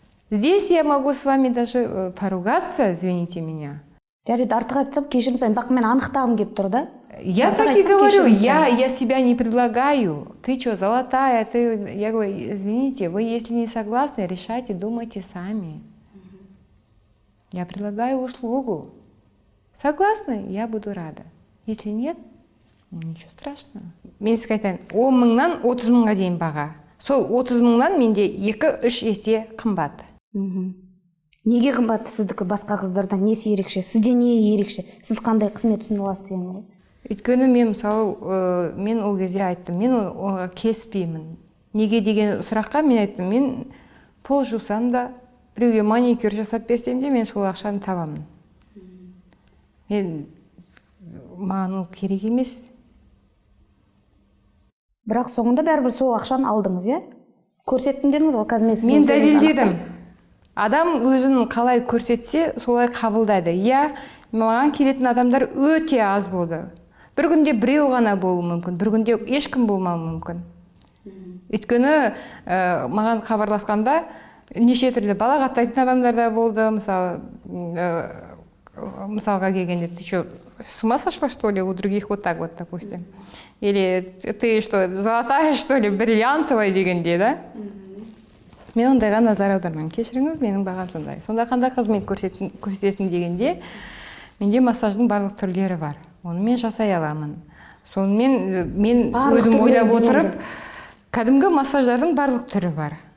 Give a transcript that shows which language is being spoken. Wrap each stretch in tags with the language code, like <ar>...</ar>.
<ru>Здесь я могу с вами даже поругаться, извините меня.</ru> <kk>Жарайды, артық айтсам, кешірім сұраймын, бірақ мен анықтағым келіп тұр, да?</kk> <ru>Я так и говорю, я себя не предлагаю. Ты что, золотая? Я говорю, извините, вы если не согласны, решайте, думайте сами. Я предлагаю услугу. Согласны? Я буду рада. Если нет, ничего страшного.</ru> <kk>Мен сізге айтайын, 10 мыңнан 30 мыңға дейін баға. Сол 30 мыңнан менде 2-3 есе қымбат. Неге қымбат сіздікі басқа қыздардан? Несі ерекше? Сізде не ерекше? Сіз қандай қызмет ұсына аласыз деген ғой? Өйткені мен мысалы, мен ол кезде айттым, мен оған келіспеймін. Неге деген сұраққа мен айттым, мен пол жусам да, біреуге маникюр жасап берсем де, мен сол ақшаны табамын. Маған ол керек емес. Бірақ соңында бәрібір сол ақшаны алдыңыз, иә? Көрсеттім дедіңіз ғой, қазір мен дәлелдедім. Адам өзін қалай көрсетсе, солай қабылдайды. Маған келетін адамдар өте аз болды. Бір күнде біреу ғана болуы мүмкін, бір күнде ешкім болмауы мүмкін. Өйткені маған хабарласқанда неше түрлі балағаттайтын адамдар да болды. Мысалға келгенде,</kk> <ru>ты что, с ума сошла, что ли, у других вот так вот, допустим? Или ты что, золотая, что ли, бриллиантовая</ru> <kk>дегенде,</kk> <ru>да?</ru> <kk>Мен ондайға назар аудармаймын. Кешіріңіз, менің бағам сондай. Сонда қандай қызмет көрсетесің дегенде, менде массаждың барлық түрлері бар. Оны мен жасай аламын. Сонымен мен өзім ойлап отырып, кәдімгі массаждардың барлық түрі бар.</kk>